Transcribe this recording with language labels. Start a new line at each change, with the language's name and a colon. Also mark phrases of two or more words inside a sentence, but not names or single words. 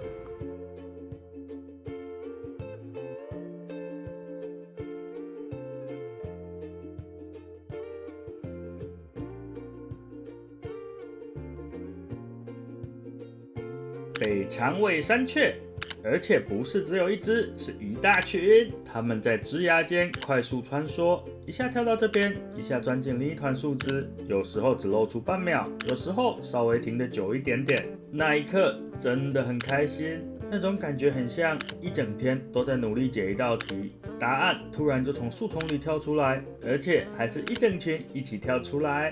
Chinese: 北长尾山雀，而且不是只有一隻，是一大群。它們在枝椏間快速穿梭，一下跳到這邊，一下鑽進另一團樹枝，有時候只露出半秒，有時候稍微停得久一點點。那一刻真的很開心，那種感覺很像一整天都在努力解一道題，答案突然就從樹叢裡跳出來，而且還是一整群一起跳出來。